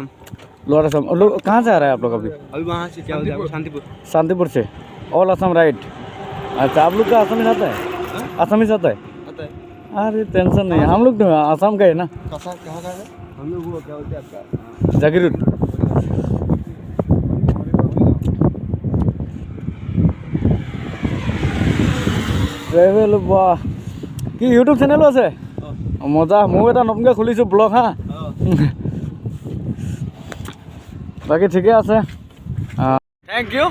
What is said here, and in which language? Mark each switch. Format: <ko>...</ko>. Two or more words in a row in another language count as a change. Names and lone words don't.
<hi>लोअर असम। लोग कहाँ से आ रहे हैं आप लोग अभी? अभी वहाँ से क्या हो जाएगा शांतिपुर। शांतिपुर से</hi> <en>all Assam ride.</en> <hi>अच्छा, आप लोग का असम आता है? असमीज आता है? आता है। अरे टेंशन नहीं, हम लोग तो असम का है ना। कहाँ का है? हम लोग वो क्या बोलते हैं आपका</hi> <as>जागीरोड। ট্ৰেভেল বাহ, কি ইউটিউব চেনেলো আছে? মজা, ময়ো এটা নতুনকৈ খুলিছোঁ ব্লগ হা। বাকী ঠিকে আছে,</as> <en>thank you.</en>